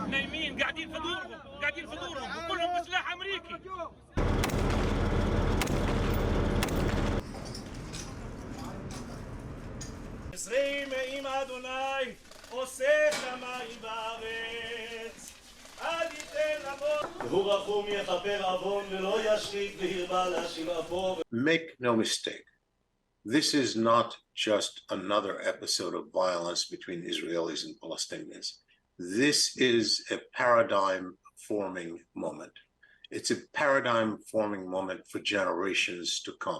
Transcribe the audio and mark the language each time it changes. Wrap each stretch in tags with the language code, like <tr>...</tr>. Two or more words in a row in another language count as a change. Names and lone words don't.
<ar>نايمين قاعدين في دورهم وكلهم بسلاح امريكي.</ar> <he>עשרים עם אדוני עושה שמיים בארץ אל ייתן עוון והוא רחום יכפר עוון ולא ישחית והרבה להשיב אפו.</he> <en>Make no mistake, this is not just another episode of violence between Israelis and Palestinians. This is a paradigm-forming moment. It's a paradigm-forming moment for generations to come.</en>